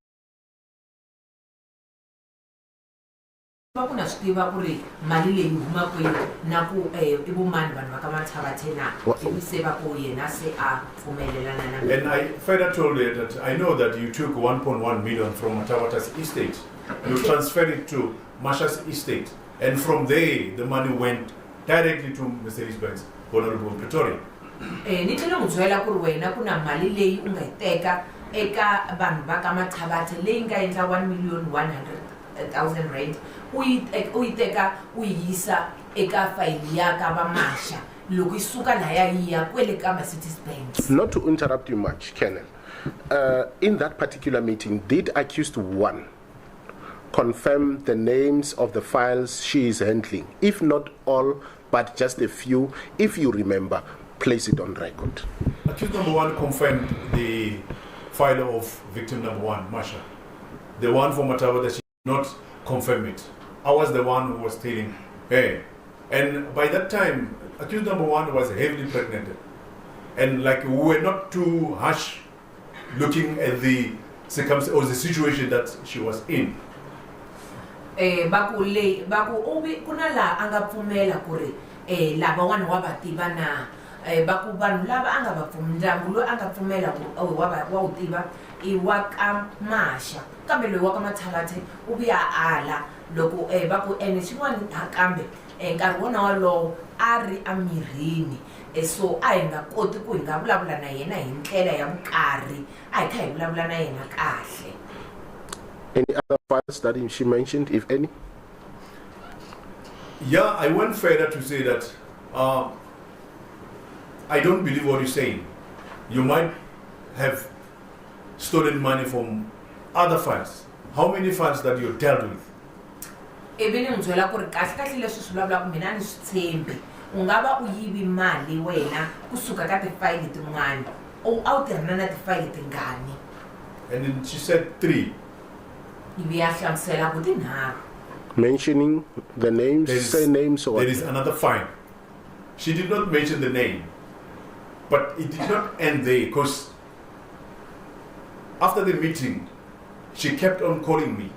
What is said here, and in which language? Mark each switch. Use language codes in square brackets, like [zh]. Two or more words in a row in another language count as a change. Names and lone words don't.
[en] And I further told her that I know that you took 1.1 million from Mathabathe's estate, you transferred it to Masha's estate, and from there the money went directly to Mercedes-Benz Pretoria. [ts] Ni tlhela n'wi byela ku ri wena ku na mali leyi u nga yi teka eka vanhu va ka Mathabathe leyi nga endla 1,100,000 rand u yi teka u yi yisa eka fayili ya ka va Masha loko yi suka laya yi ya kwele ka Mercedes-Benz. [en] Not to interrupt you much, Colonel. In that particular meeting, did accused one confirm the names of the files she is handling? If not all, but just a few, if you remember, place it on record. Accused number one confirmed the file of victim number one, Masha. The one from Mathabathe, she did not confirm it. I was the one who was telling her. And by that time, accused number one was heavily pregnant. And like we were not too harsh looking at the circumstance or the situation that she was in. [ts] Baku obi kuna la anga pfumela ku ri lava wani wa va tiva na baku vanhu lava a nga va ndyangu loyi a nga pfumela ku wa wu tiva I wa ka Masha kambe loyi wa ka Mathabathe u vuya ala loko baku xin'wana nakambe nkarhi wona walowo a ri amirini so a hi nga koti ku hi nga vulavula na yena hi ndlela ya vukarhi a hi kha hi vulavula na yena kahle. [en] Any other files that she mentioned, if any? Yeah, I went further to say that I don't believe what you're saying. You might have stolen money from other funds. How many funds that you dealt with? Even in Zola Kurkasha, let's [ts] vulavula ku mina ni swi tshembi. U nga va u yivi mali wena kusuka ka tifayili tin'wana u a wu tirhana na tifayili tingani. [en] And then she said 3. Mentioning the names, say names or what? There is another fine. She did not mention the name, but it did not end there because after the meeting, she kept on calling me.